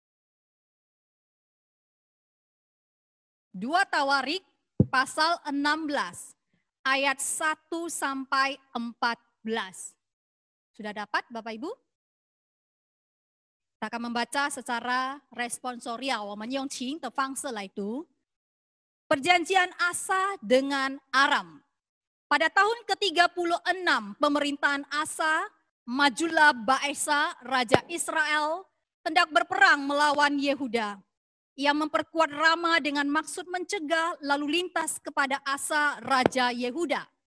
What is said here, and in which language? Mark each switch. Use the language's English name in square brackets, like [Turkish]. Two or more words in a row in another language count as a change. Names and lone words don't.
[Indonesian] 2 Tawarik pasal 16 ayat 1 sampai 14. Sudah dapat Bapak Ibu? Kita akan membaca secara responsorial, [Chinese] 我们用情的方式来读. [Indonesian] Perjanjian Asa dengan Aram. Pada tahun ke-36 pemerintahan Asa, majulah Baesa, raja Israel, hendak berperang melawan Yehuda. Ia memperkuat Rama dengan maksud mencegah lalu lintas kepada Asa, raja Yehuda.